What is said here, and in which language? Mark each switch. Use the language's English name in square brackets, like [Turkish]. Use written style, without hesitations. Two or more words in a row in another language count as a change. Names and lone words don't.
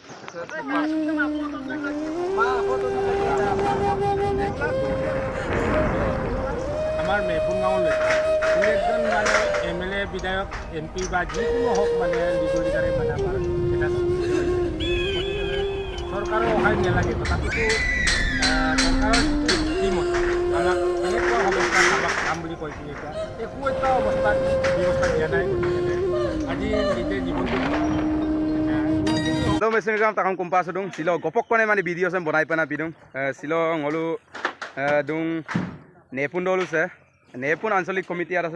[Assamese] আমাৰ মেপুন গাঁৱলৈ কোনো একজন মানে MLA বিধায়ক MP বা যিকোনো হওক মানে লিগৰ লিডাৰে মানে আমাৰ এটা চৰকাৰৰ সহায় নালাগে তথাপিতো চৰকাৰৰ যিটো স্কিমত আমাক এনেকুৱা অৱস্থাত আমাক কাম বুলি কৈছিল এতিয়া একো এটা অৱস্থাত ব্যৱস্থা দিয়া নাই আজি নিজে জীৱনটো [Karbi] mesin kam takang kumpas dong silo gopok kone mani video sem bonai pana bidung silo ngolu dung nepun dolu se nepun ansolik komite ara